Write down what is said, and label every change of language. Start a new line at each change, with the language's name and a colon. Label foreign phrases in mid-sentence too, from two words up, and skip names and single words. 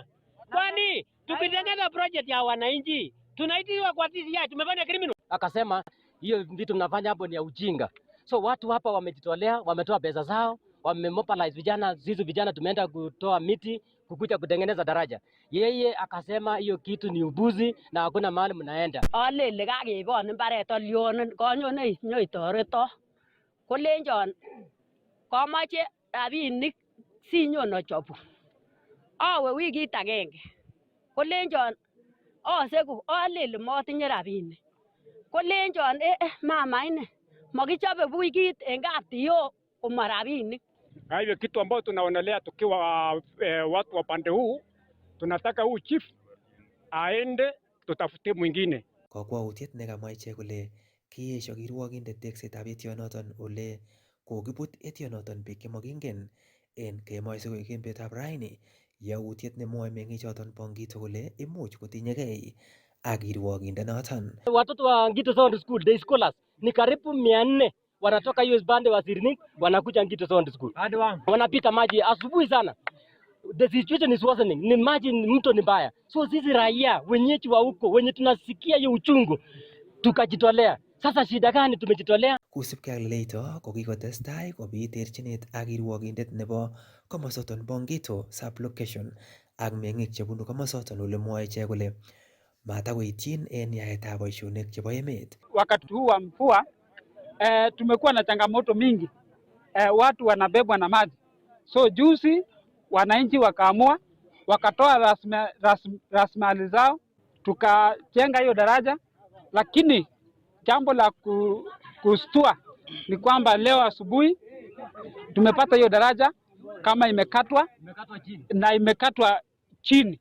Swahili: Kwani tukitengeneza project ya wananchi tunaitiwa kwa TCI, tumefanya criminal. Akasema hiyo vitu mnafanya hapo ni ya ujinga. So watu hapa wamejitolea, wametoa pesa zao, wamemobilize vijana, sisi vijana tumeenda kutoa miti, kukuja kutengeneza daraja. Yeye akasema hiyo kitu ni ubuzi na hakuna mahali mnaenda.
Kalenjin: Alele kakebon mbaret olyon konyone nyoitoreto. Kolenjon komoche rabinik sinyon achobu. Awe wikit agenge. Kolenjon aseku alele motinye rabinik. Kolenjon mama ine makichobe wikit en kaptio koma rabinik.
Swahili: Na hivyo kitu ambao tunaonelea tukiwa watu wa pande huu, tunataka huu chief aende tutafute mwingine.
Kalenjin: Kokwoutiet nekamwa ichek kole kiesho kirwokindet teksetab etionoton ole kokibut etionoton biik chemokingen en kemoi sikoi kembetab raini, yautiet nemwoe meng'ichoton bo Ngito kole imuch kotinyegei ak kirwokindenoton.
Swahili: Watoto wa Ngito Secondary School
English: day scholars
Swahili: ni karibu 400 wanatoka US bande wa Sirnik wanakuja Ngito Secondary School. Wanapita maji asubuhi sana.
English: The situation is worsening.
Swahili: Ni maji mto ni mbaya. So sisi raia wenyeji wa huko wenye tunasikia hiyo uchungu tukajitolea. Sasa shida gani tumejitolea?
Kalenjin: Kusipke ak leito kokikotestai kobit terchinet ak kirwokindet nebo komosoton bo Ngito sublocation ak meng'ik chebunu komosoton ole mwoe ichek kole matakoityin en yaetab boisionik chebo emet.
Swahili: Wakati huu wa mvua tumekuwa na changamoto mingi, watu wanabebwa na maji. So juzi wananchi wakaamua wakatoa rasilimali zao tukajenga hiyo daraja, lakini jambo la kustua ni kwamba leo asubuhi tumepata hiyo daraja kama imekatwa na imekatwa chini.